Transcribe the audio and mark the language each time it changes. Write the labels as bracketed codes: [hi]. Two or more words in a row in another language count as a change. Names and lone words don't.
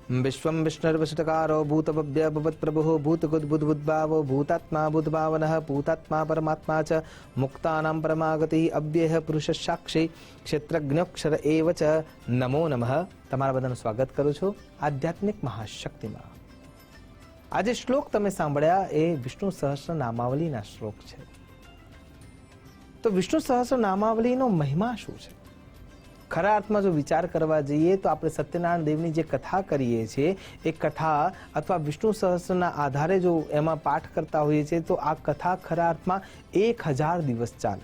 [sa] विश्वं विष्णुर्वशटकारो भूतभव्य भवत्प्रभुः भूतगुद्बुद्बुद्भावो भूतात्मा बुद्भावनः भूतात्मा परमात्मा च मुक्तानां परमागतिः अव्ययः पुरुषः साक्षी क्षेत्रज्ञोक्षर एव च नमो नमः। [gu] તમારા બધાનું સ્વાગત કરું છું આધ્યાત્મિક મહાશક્તિમાં। આજે શ્લોક તમે સાંભળ્યા એ વિષ્ણુ સહસ્ત્ર નામાવલીના શ્લોક છે। તો વિષ્ણુ સહસ્ત્ર નામાવલીનો મહિમા શું છે? ખરા અર્થમાં જો વિચાર કરવા જઈએ તો આપણે સત્યનારાયણ દેવની જે કથા કરીએ છીએ એ કથા અથવા વિષ્ણુ સહસ્ત્રના આધારે જો એમાં પાઠ કરતા હોઈએ છીએ તો આ કથા ખરા અર્થમાં 1000 દિવસ ચાલે।